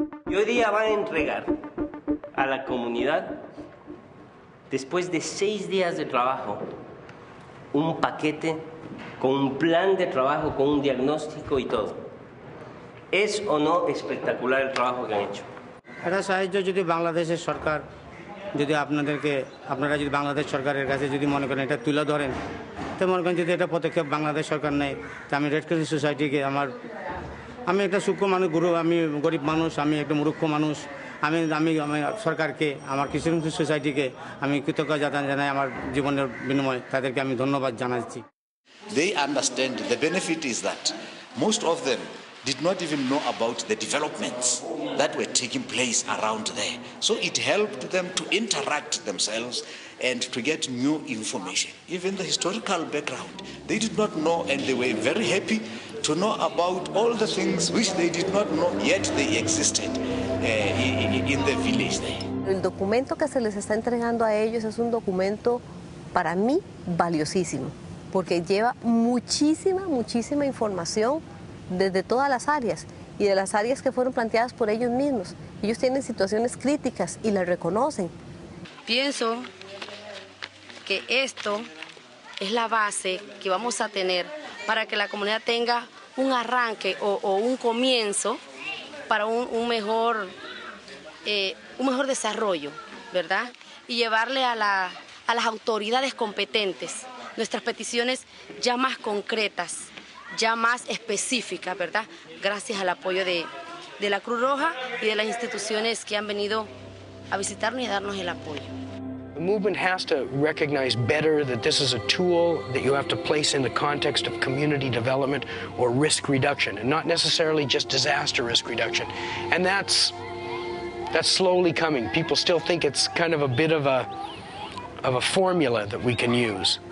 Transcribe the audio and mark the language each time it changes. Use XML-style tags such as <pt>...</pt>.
<es>Y hoy día van a entregar a la comunidad, después de 6 días de trabajo, un paquete con un plan de trabajo, con un diagnóstico y todo. ¿Es o no espectacular el trabajo que han hecho?</es> <bn>এটা সাহায্য যদি বাংলাদেশের সরকার যদি আপনারা যদি বাংলাদেশ সরকারের কাছে যদি মনে করেন এটা তুলে ধরেন, তো মনে করেন যদি এটা পদক্ষেপ বাংলাদেশ সরকার নেয়, তো আমি রেড ক্রিসেন্ট সোসাইটিকে আমি একটা সূক্ষ্ম মানুষ, আমি গরিব মানুষ, আমি একটা মূর্খ মানুষ, আমি সরকারকে, আমার ক্রিসেন্ট সোসাইটিকে আমি কৃতজ্ঞতা জানাই, আমার জীবনের বিনিময়ে তাদেরকে আমি ধন্যবাদ জানাচ্ছি।</bn> <en>They understand the benefit is that most of them did not even know about the developments that were taking place around there. So it helped them to interact themselves and to get new information. Even the historical background, they did not know, and they were very happy to know about all the things which they did not know, yet they existed in the village there.</en> <es>El documento que se les está entregando a ellos es un documento para mí valiosísimo, porque lleva muchísima información desde todas las áreas y de las áreas que fueron planteadas por ellos mismos. Ellos tienen situaciones críticas y las reconocen. Pienso que esto es la base que vamos a tener para que la comunidad tenga un arranque o un comienzo para un mejor desarrollo, ¿verdad? Y llevarle a las autoridades competentes nuestras peticiones ya más concretas, ya más específica, ¿verdad? Gracias al apoyo de la Cruz Roja y de las instituciones que han venido a visitarnos y a darnos el apoyo.</es> <en>The movement has to recognize better that this is a tool that you have to place in the context of community development or risk reduction, and not necessarily just disaster risk reduction. And that's slowly coming. People still think it's kind of a bit of a formula that we can use.</en>